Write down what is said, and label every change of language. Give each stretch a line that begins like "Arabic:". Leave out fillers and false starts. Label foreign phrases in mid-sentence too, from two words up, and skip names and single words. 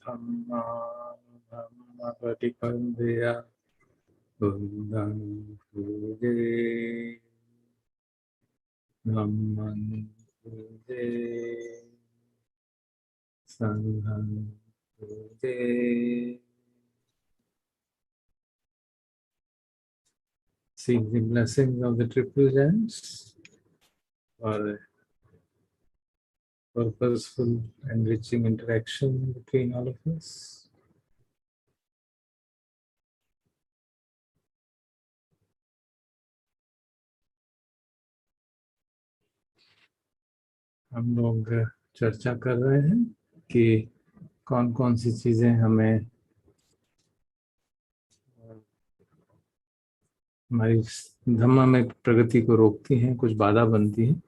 Pali: धम्मानुधम्मपटिपन्थया बुद्धं पूजे धम्मं पूजे संघं पूजे।
English: Seek the blessings of the triple gems for purposeful, enriching interaction between all of us.
Hindi: हम लोग चर्चा कर रहे हैं कि कौन कौन सी चीजें हमें हमारी धम्म में प्रगति को रोकती हैं, कुछ बाधा बनती हैं।